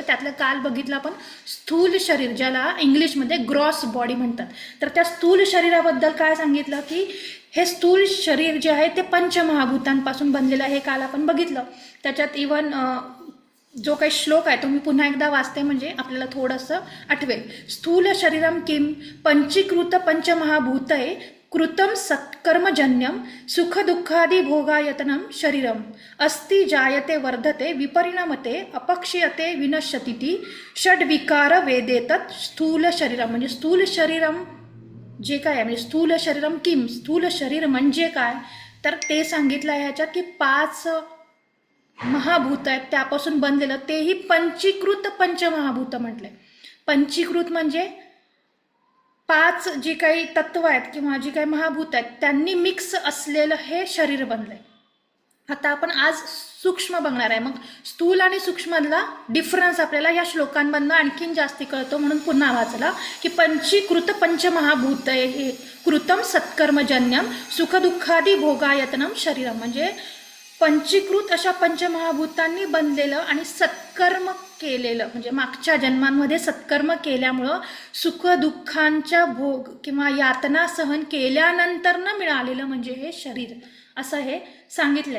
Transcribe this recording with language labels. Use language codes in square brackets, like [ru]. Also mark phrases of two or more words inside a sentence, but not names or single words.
[mr] त्यातलं काल बघितलं आपण स्थूल शरीर, ज्याला इंग्लिशमध्ये [en] gross body [mr] म्हणतात. तर त्या स्थूल शरीराबद्दल काय सांगितलं की हे स्थूल शरीर जे आहे ते पंचमहाभूतांपासून बनलेलं आहे. हे काल आपण बघितलं. त्याच्यात इवन जो काही श्लोक आहे तो मी पुन्हा एकदा वाचते म्हणजे आपल्याला थोडंसं आठवेल. [sa] स्थूल शरीरम किम पंचीकृत पंचमहाभूतये कृतम सत्कर्मजन्यम सुख दुःखादी भोगायतनम शरीरम अस्ति जायते वर्धते विपरिणमते अपक्षीयते विनश्यतीति षड्विकार वेदेतत् स्थूल शरीरम. [mr] म्हणजे [sa] स्थूल शरीरम [mr] जे काय आहे, म्हणजे [sa] स्थूल शरीरम किम, [mr] स्थूल शरीर म्हणजे काय, तर ते सांगितलं आहे ह्याच्यात की 5 महाभूत आहेत त्यापासून बनलेलं, तेही पंचीकृत पंचमहाभूत म्हटलंय. पंचीकृत म्हणजे 5 जी काही तत्व आहेत किंवा जी काही महाभूत आहेत त्यांनी मिक्स असलेलं हे शरीर बनलंय. आता आपण आज सूक्ष्म बघणार आहे. मग स्थूल आणि सूक्ष्ममधला डिफरन्स आपल्याला या श्लोकांमधनं आणखीन जास्ती कळतो, म्हणून पुन्हा वाचला की [sa] पंचीकृत पंचमहाभूत हे कृतम सत्कर्मजन्यम सुखदुःखादी भोगायतनम शरीरम. [mr] म्हणजे पंचीकृत अशा पंचमहाभूतांनी बनलेलं आणि सत्कर्म केलेलं, म्हणजे मागच्या जन्मांमध्ये सत्कर्म केल्यामुळं सुखदुःखांच्या भोग किंवा यातना सहन केल्यानंतर न मिळालेलं म्हणजे हे शरीर, असं हे सांगितलंय.